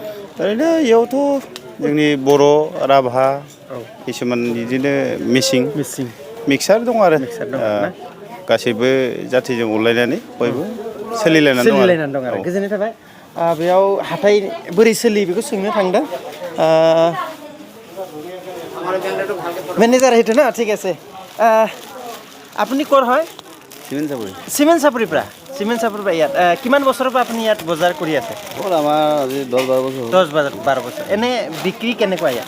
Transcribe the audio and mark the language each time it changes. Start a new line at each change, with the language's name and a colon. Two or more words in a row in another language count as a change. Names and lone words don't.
Bodo: ओरैनो इयावथ' जोंनि बर' राभा किसुमान बिदिनो मिसिं मिक्सार दं आरो गासैबो जाथिजों अनलायनानै बयबो सोलिलायनानै दं आरो गोजोननाय थाबाय बेयाव हाथाय बोरै सोलियो बेखौ सोंनो थांदों
Assamese: মেনেজাৰ সেইটো না ঠিক আছে আপুনি ক'ৰ হয় চিমেণ্ট চাপৰিৰ পৰা ইয়াত কিমান বছৰৰ পৰা আপুনি ইয়াত বজাৰ কৰি আছে আমাৰ আজি 10-12 বছৰ এনে বিক্ৰী কেনেকুৱা ইয়াত